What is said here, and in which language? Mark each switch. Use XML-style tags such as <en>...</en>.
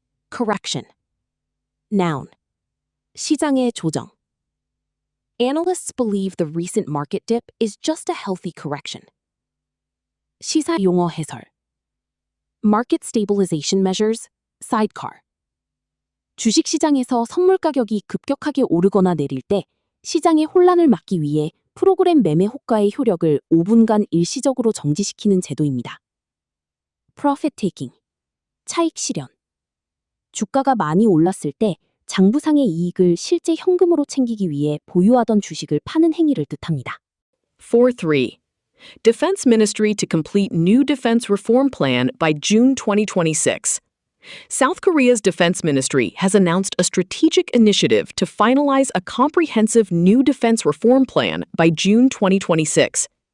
<en>Correction. Noun.</en> <ko>시장의 조정.</ko> <en>Analysts believe the recent market dip is just a healthy correction.</en> <ko>시사 용어 해설.</ko> <en>Market stabilization measures, sidecar.</en> <ko>주식시장에서 선물 가격이 급격하게 오르거나 내릴 때 시장의 혼란을 막기 위해 프로그램 매매 호가의 효력을 5분간 일시적으로 정지시키는 제도입니다.</ko> <en>Profit taking.</en> <ko>차익 실현. 주가가 많이 올랐을 때 장부상의 이익을 실제 현금으로 챙기기 위해 보유하던 주식을 파는 행위를 뜻합니다.</ko> <en>4.3. Defense Ministry to complete new defense reform plan by June 2026. South Korea's defense ministry has announced a strategic initiative to finalize a comprehensive new defense reform plan by June 2026.</en>